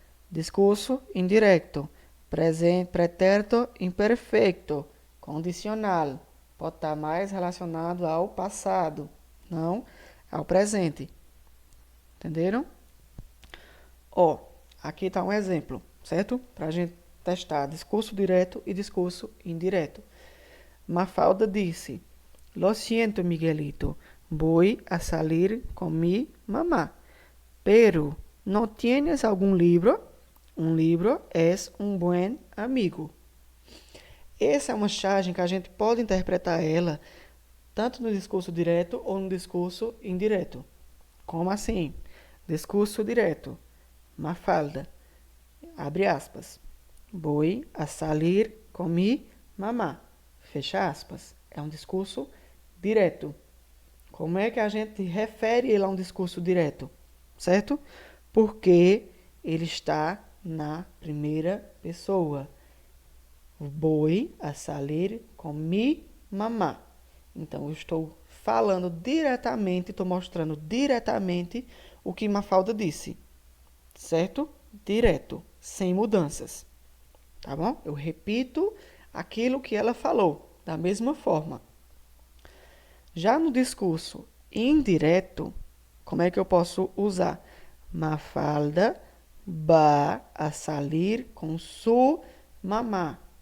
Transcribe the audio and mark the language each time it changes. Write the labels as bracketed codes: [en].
[pt] Discurso indireto. Presente, pretérito imperfeito. Condicional. Pode estar mais relacionado ao passado, não ao presente. Entenderam? Ó, aqui está um exemplo, certo? Para a gente testar discurso direto e discurso indireto. [es] Mafalda disse: Lo siento, Miguelito, voy a salir con mi mamá. Pero, ¿no tienes algún libro? Un libro es un buen amigo. [pt] Essa é uma charge que a gente pode interpretar ela tanto no discurso direto ou no discurso indireto. Como assim? Discurso direto. Mafalda, abre aspas. [es] Voy a salir con mi mamá. [pt] Fecha aspas. É um discurso direto. Como é que a gente refere ele a um discurso direto? Certo? Porque ele está na primeira pessoa. [es] Voy a salir con mi mamá. [pt] Então, eu estou falando diretamente, estou mostrando diretamente o que Mafalda disse. Certo? Direto, sem mudanças. Tá bom? Eu repito aquilo que ela falou, da mesma forma. Já no discurso indireto, como é que eu posso usar? [es] Mafalda va a salir con su mamá.